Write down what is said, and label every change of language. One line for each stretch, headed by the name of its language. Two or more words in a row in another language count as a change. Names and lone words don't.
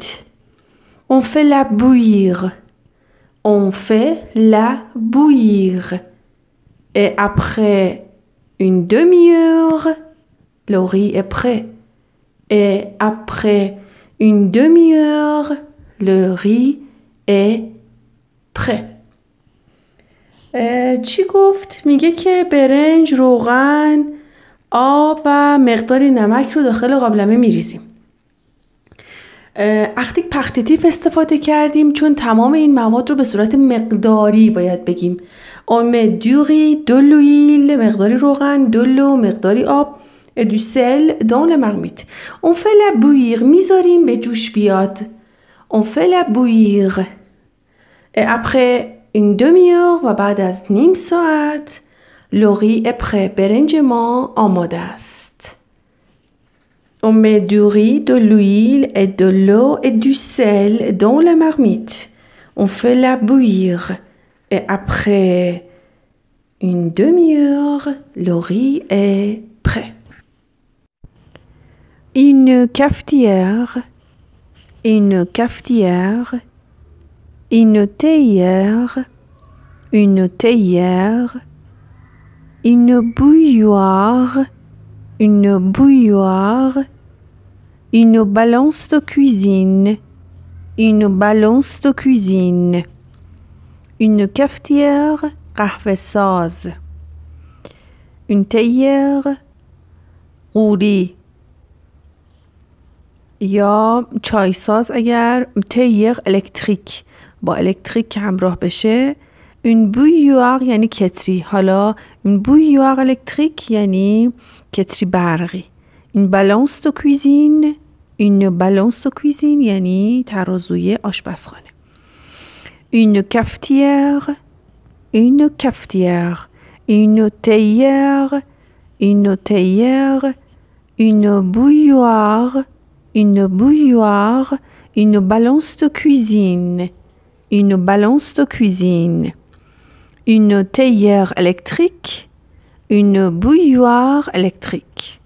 French: On fait la bouillir. On fait la bouillir. Et après une demi-heure, le riz est prêt. Et après une demi-heure, le riz est prêt.
Persian: چی گفت؟ میگه که برنج، روغن، آب و مقداری نمک رو داخل قابلمه میریزیم. اختیک پختیتیف استفاده کردیم چون تمام این مواد رو به صورت مقداری باید بگیم.
French: On met du riz, de l'huile,
Persian: مقداری روغن،
French: de l'eau،
Persian: مقداری آب
French: et du sel dans la marmite. On fait la bouillir.
Persian: میذاریم به جوش بیاد.
French: On fait la bouillir. Et après une demi-heure
Persian: و بعد از نیم ساعت
French: le riz est prêt.
Persian: برنج ما آماده است.
French: On met du riz, de l'huile et de l'eau et du sel dans la marmite. On fait la bouillir. Et après une demi-heure, le riz est prêt. Une cafetière, une cafetière, une théière, une théière, une bouilloire, une bouilloire, une balance de cuisine, une balance de cuisine, une cafetière قهوه‌ساز, une théière قوری
Persian: یا چایساز اگر تیغ الکتریک با الکتریک همراه بشه.
French: une bouilloire
Persian: یعنی کتری. حالا
French: une bouilloire
Persian: الکتریک یعنی کتری برقی.
French: une balance de cuisine, une balance de cuisine
Persian: یعنی ترازوی آشپزخانه.
French: une cafetière, une cafetière, une théière, une théière, une bouilloire, une bouilloire, une balance de cuisine, une balance de cuisine, une théière électrique, une bouilloire électrique.